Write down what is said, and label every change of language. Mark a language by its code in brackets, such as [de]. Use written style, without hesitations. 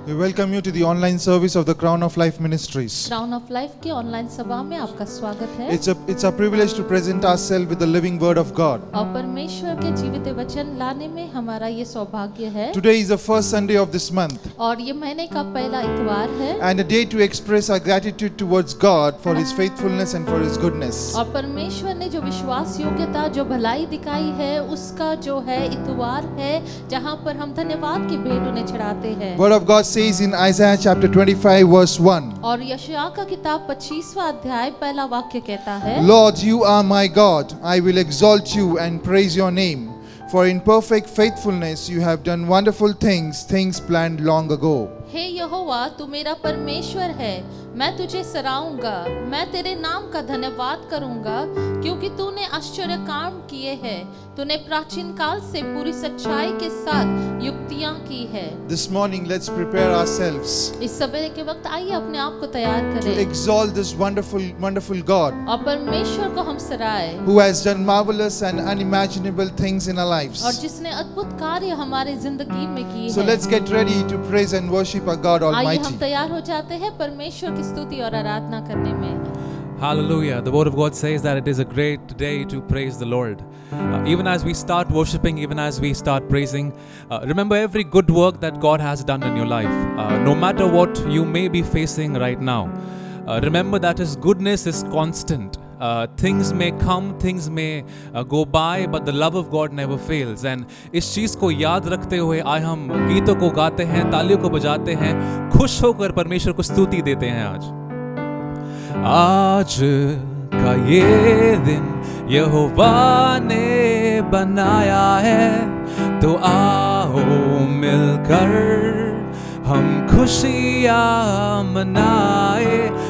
[en] We welcome you to the online service of the Crown of Life Ministries. [hi] Crown of Life के online सभा में आपका स्वागत है। [en] It's a privilege to present ourselves with the living Word of God. [hi] और परमेश्वर के जीवित वचन लाने में हमारा ये सौभाग्य है। [en] Today is the first Sunday of this month. [hi] और ये महीने का पहला इतवार है। [en] And a day to express our gratitude towards God for His faithfulness and for His goodness. [hi] और परमेश्वर ने जो विश्वास योग्यता, जो भलाई दिखाई है, उसका जो है इतवार है, जहाँ पर हम धन्यवाद की भेंट उन्हें चढ़ाते हैं। [en] Word of God says in Isaiah chapter 25 verse 1. [hi] और यशायाह का किताब 25वां अध्याय पहला वाक्य कहता है, [en] Lord, you are my God. I will exalt you and praise your name. For in perfect faithfulness you have done wonderful things, things planned long ago. [hi] हे यहोवा, तू मेरा परमेश्वर है, मैं तुझे सराहूंगा, मैं तेरे नाम का धन्यवाद करूंगा, क्योंकि तूने आश्चर्य काम किए हैं, तूने प्राचीन काल से पूरी सच्चाई के साथ युक्तियां की है। [en] This morning let's prepare ourselves [hi] इस सवेरे के वक्त आइए अपने आप को तैयार [en] to [hi] करें [en] exalt this wonderful God [hi] और परमेश्वर को हम सराहें, [en] who has done marvelous and unimaginable things in our [hi] और [en] lives. [hi] जिसने अद्भुत कार्य हमारी जिंदगी में किए [en] So [hi] हैं। [en] let's get ready to praise and worship our God [hi] आइए [en] Almighty. [hi] हम तैयार हो जाते हैं परमेश्वर की स्तुति और आराधना करने में। [en] Hallelujah. The word of God says that it is a great day to praise the Lord. Even as we start worshiping, even as we start praising, remember every good work that God has done in your life. No matter what you may be facing right now, remember that His goodness is constant. Things may come, things may go by, but the love of God never fails. [hi] And इस चीज़ को याद रखते हुए आज हम गीतों को गाते हैं, तालियों को बजाते हैं, खुश होकर परमेश्वर को स्तुति देते हैं। आज का ये दिन यहोवा ने बनाया है, तो आओ मिलकर हम खुशियाँ मनाए।